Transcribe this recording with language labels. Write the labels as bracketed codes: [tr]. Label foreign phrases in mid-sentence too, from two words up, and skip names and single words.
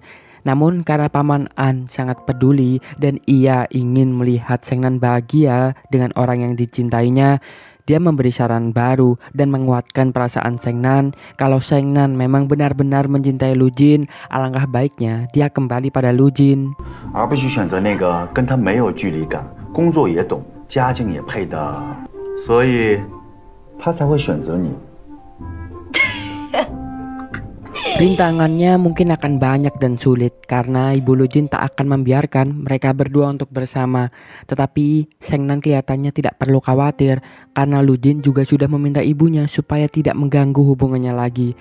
[id] Namun karena Paman An sangat peduli dan ia ingin melihat Sheng Nan bahagia dengan orang yang dicintainya, dia memberi saran baru dan menguatkan perasaan Sheng Nan kalau Sheng Nan memang benar-benar mencintai Lu Jin, alangkah baiknya dia kembali pada Lu Jin. [zh] 而不去选择那个跟他没有距离感、工作也懂、家境也配的，所以他才会选择你。 [id] Rintangannya mungkin akan banyak dan sulit karena ibu Lu Jin tak akan membiarkan mereka berdua untuk bersama. Tetapi Sheng Nan kelihatannya tidak perlu khawatir karena Lu Jin juga sudah meminta ibunya supaya tidak mengganggu hubungannya lagi.